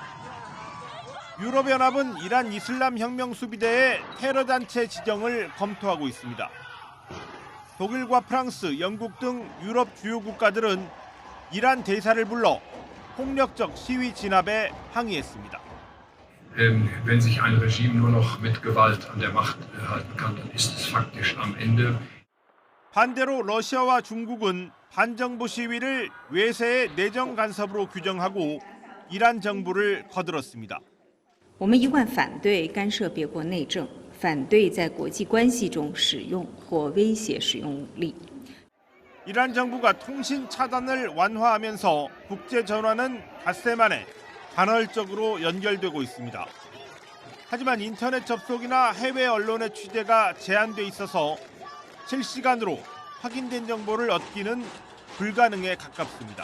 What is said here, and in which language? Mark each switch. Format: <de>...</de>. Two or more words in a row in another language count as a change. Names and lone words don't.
<ko>유럽연합은 이란 이슬람 혁명 수비대의 테러단체 지정을 검토하고 있습니다. 독일과 프랑스, 영국 등 유럽 주요 국가들은 이란 대사를 불러 폭력적 시위 진압에 항의했습니다.</ko> <de>Wenn sich ein Regime nur noch mit Gewalt an der Macht halten kann, dann ist es faktisch am Ende.</de> <ko>반대로 러시아와 중국은 반정부 시위를 외세의 내정 간섭으로 규정하고 이란 정부를 거들었습니다.</ko> <zh>我们一贯反对干涉别国内政，反对在国际关系中使用或威胁使用武力。</zh> <ko>이란 정부가 통신 차단을 완화하면서 국제 전화는 닷새 만에 간헐적으로 연결되고 있습니다. 하지만 인터넷 접속이나 해외 언론의 취재가 제한돼 있어서 실시간으로 확인된 정보를 얻기는 불가능에 가깝습니다.</ko>